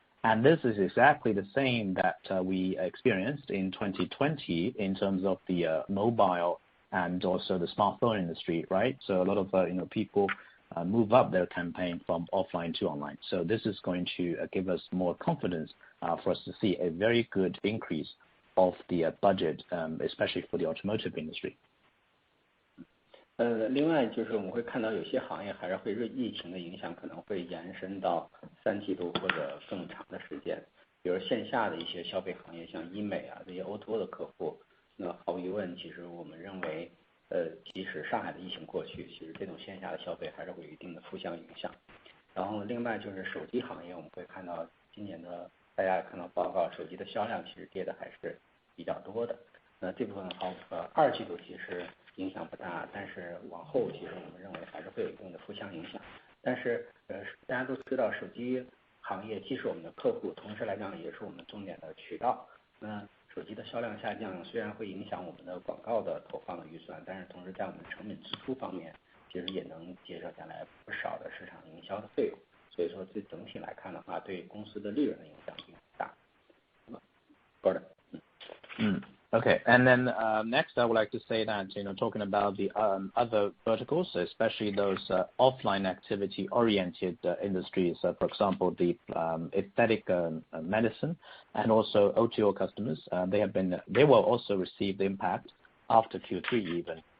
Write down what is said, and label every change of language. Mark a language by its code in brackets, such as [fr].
[en] And this is exactly the same that we experienced in 2020 in terms of the mobile and also the smartphone industry, right? So a lot of people move up their campaign from offline to online. So this is going to give us more confidence for us to see a very good increase of the budget, especially for the automotive industry. [zh] 另外就是我们会看到有些行业还是会疫情的影响可能会延伸到3季度或者更长的时间，比如线下的一些消费行业，像医美啊这些 O2O 的客户，那毫无疑问，其实我们认为，即使上海的疫情过去，其实这种线下的消费还是会有一定的负向影响。然后另外就是手机行业，我们会看到今年的大家看到报告，手机的销量其实跌的还是比较多的。那这部分2季度其实影响不大，但是往后其实我们认为还是会有一定的负向影响。但是大家都知道，手机行业既是我们的客户，同时来讲也是我们重点的渠道。那手机的销量下降，虽然会影响我们的广告的投放的预算，但是同时在我们成本支出方面，其实也能节省下来不少的市场营销的费用。所以说，对整体来看的话，对公司的利润的影响并不大。 [en] Okay, and then next I would like to say that talking about the other verticals, especially those offline activity oriented industries, for example the aesthetic medicine and also O2O customers, they will also receive the impact after Q3 even.